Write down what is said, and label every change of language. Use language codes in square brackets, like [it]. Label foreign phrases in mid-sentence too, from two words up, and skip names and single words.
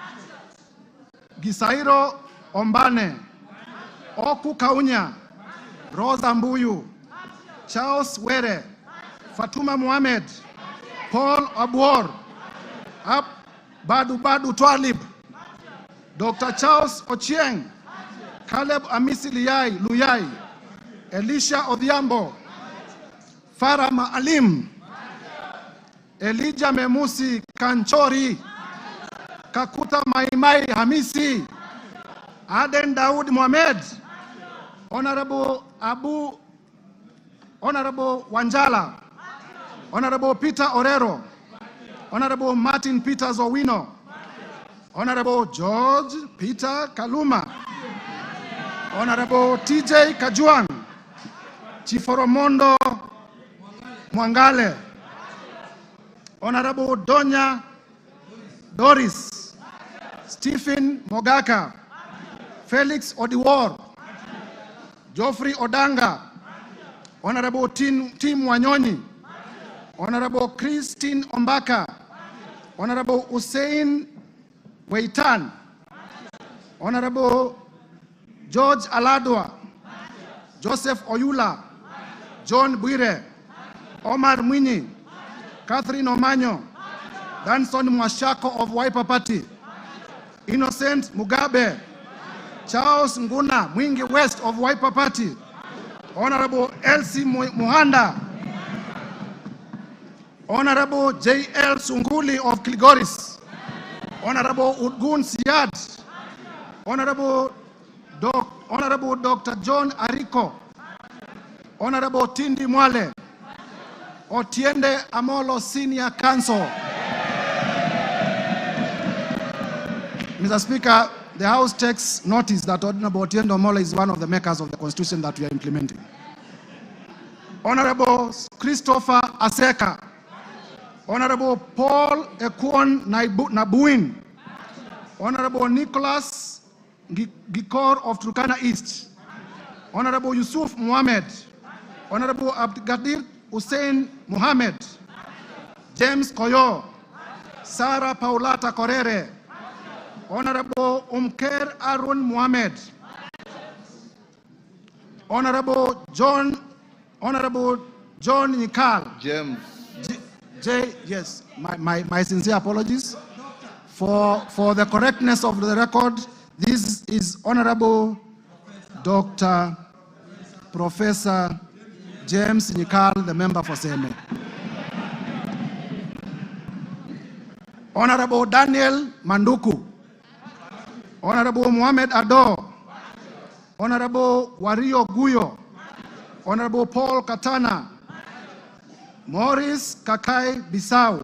[en] Gisairo Ombane, Oku Kaunya, Rosa Mbuyu, Charles Were, Fatuma Mohamed, Paul Abuor, Badu Twalib, Dr. Charles Ochieng, Caleb Amisi Luyai, Elisha Odhiambo, Farah Maalim, Elijah Memusi Kanchori, Kakuta Maimai Hamisi, Aden Daud Mohamed, Honorable Wanjala, Honorable Peter Orero, Honorable Martin Peters Owino, Honorable George Peter Kaluma, Honorable TJ Kajuang, Chiforomondo Mwangale, Honorable Donya Doris, Stephen Mogaka, Felix Odiwar, Geoffrey Odanga, Honorable Tim Wanyonyi, Honorable Christine Ombaka, Honorable Hussein Weitan, Honorable George Aladwa, Joseph Oyula, John Bwire, Omar Mwinyi, Catherine Omanyo, Danson Mwashako of Wiper Party, Innocent Mugabe, Charles Nguna Mwingi West of Wiper Party, Honorable Elsie Muhanda, Honorable J.L. Sunguli of Kilgoris, Honorable Udgun Siad, Honorable Dr. John Ariko, Honorable Tindi Mwale, Otiende Amolo Senior Counsel. Mr. Speaker, the House takes notice that Honorable Otiende Amolo is one of the makers of the Constitution that we are implementing. Honorable Christopher Aseka, Honorable Paul Ekwon Nabuin, Honorable Nicholas Gikor of Turkana East, Honorable Yusuf Mohamed, Honorable Abdikadir Hussein Mohamed, James Koyo, Sarah Paulata Korere, Honorable Umker Arun Mohamed, Honorable John Nikal, Yes, my sincere apologies. For the correctness of the record, this is Honorable Dr. Professor James Nyikal, the member for Seme. Honorable Daniel Manduku. Honorable Mohamed Ado. Honorable Wario Guyo. Honorable Paul Katana. Maurice Kakai Bissau.